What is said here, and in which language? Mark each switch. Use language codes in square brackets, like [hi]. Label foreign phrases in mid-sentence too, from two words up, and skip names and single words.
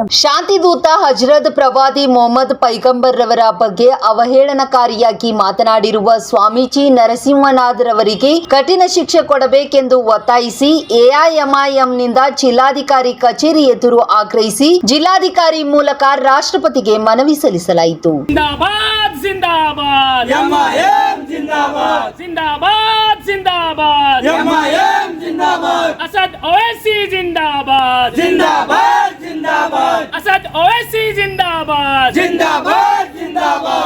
[kn] ಶಾಂತಿದೂತ ಹಜರತ್ ಪ್ರವಾದಿ ಮೊಹಮ್ಮದ್ ಪೈಗಂಬರ್ ರವರ ಬಗ್ಗೆ ಅವಹೇಳನಕಾರಿಯಾಗಿ ಮಾತನಾಡಿರುವ ಸ್ವಾಮೀಜಿ ನರಸಿಂಹನಾಥರವರಿಗೆ ಕಠಿಣ ಶಿಕ್ಷೆ ಕೊಡಬೇಕೆಂದು ಒತ್ತಾಯಿಸಿ ಎಐಎಂಐಎಂನಿಂದ ಜಿಲ್ಲಾಧಿಕಾರಿ ಕಚೇರಿ ಎದುರು ಆಗ್ರಹಿಸಿ ಜಿಲ್ಲಾಧಿಕಾರಿ ಮೂಲಕ ರಾಷ್ಟ್ರಪತಿಗೆ ಮನವಿ ಸಲ್ಲಿಸಲಾಯಿತು. [hi] जिंदाबाद जिंदाबाद एमआईएम जिंदाबाद जिंदाबाद जिंदाबाद एमआईएम जिंदाबाद असद ओवैसी जिंदाबाद जिंदाबाद जिंदाबाद असद ओवैसी जिंदाबाद जिंदाबाद जिंदाबाद